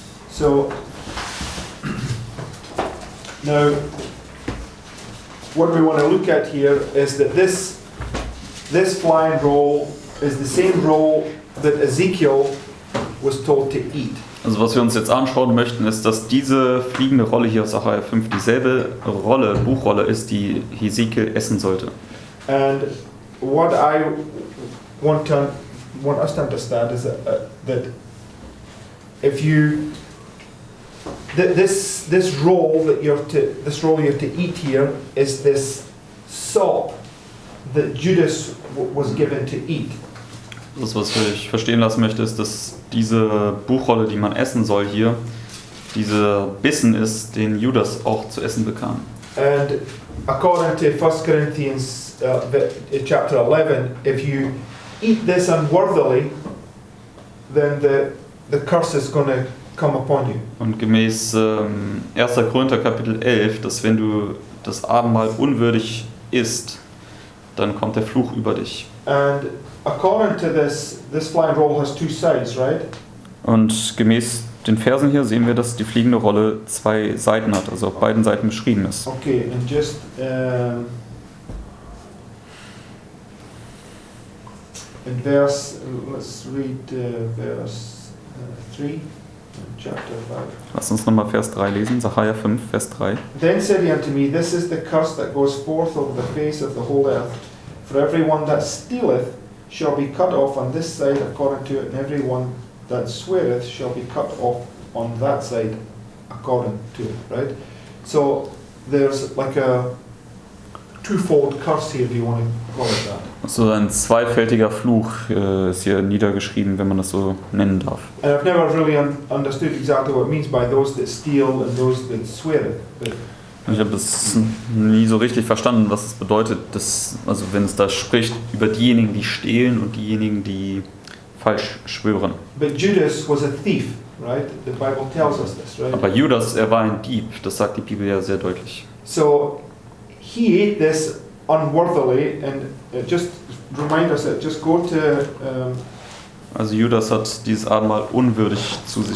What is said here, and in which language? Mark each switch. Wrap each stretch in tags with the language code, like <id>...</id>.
<en>So, now, what we want to look at here is that this flying roll is the same roll that Ezekiel was told to eat.</en> <de>Also was wir uns jetzt anschauen möchten, ist, dass diese fliegende Rolle hier aus Zachariah 5 dieselbe Rolle, Buchrolle ist, die Hesekiel essen sollte.</de> <en>And what I want us to understand is that if you this roll that you're to eat here is this sop that Judas was given to eat.</en> <de>Das, was ich verstehen lassen möchte, ist, dass diese Buchrolle, die man essen soll hier, dieser Bissen ist, den Judas auch zu essen bekam.</de> <en>And according to 1 Corinthians chapter 11, if you eat this unworthily, then the curse is going to come upon you.</en> <de>Und gemäß 1. Korinther Kapitel 11, dass wenn du das Abendmahl unwürdig isst, dann kommt der Fluch über dich.</de> <en>And according to this flying roll has two sides, right?</en> <de>Und gemäß den Versen hier sehen wir, dass die fliegende Rolle zwei Seiten hat, also auf beiden Seiten beschrieben ist.</de> <en>Okay, and just in verse, let's read verse 3, chapter 5.</en> <de>Lass uns nochmal Vers 3 lesen, Sacharja 5, Vers 3.</de> <en>Then said he unto me, This is the curse that goes forth over the face of the whole earth. For every one that stealeth shall be cut off on this side according to it, and every one that sweareth shall be cut off on that side according to it, right? So there's like a twofold curse here, if you want to call it that.</en> <de>Also ein zweifältiger Fluch ist hier niedergeschrieben, wenn man das so nennen darf.</de> <en>And I've never really understood exactly what it means by those that steal and those that sweareth.</en> <de>Ich habe es nie so richtig verstanden, was es bedeutet, dass, also wenn es da spricht über diejenigen, die stehlen und diejenigen, die falsch schwören.</de> <en>But Judas was a thief, right? The Bible tells us this, right?</en> <de>Aber Judas, er war ein Dieb, das sagt die Bibel ja sehr deutlich.</de> <en>So he ate this unworthily, and just remind us that. Just go to</en> <de>Also Judas hat dieses Abendmahl unwürdig zu sich</de>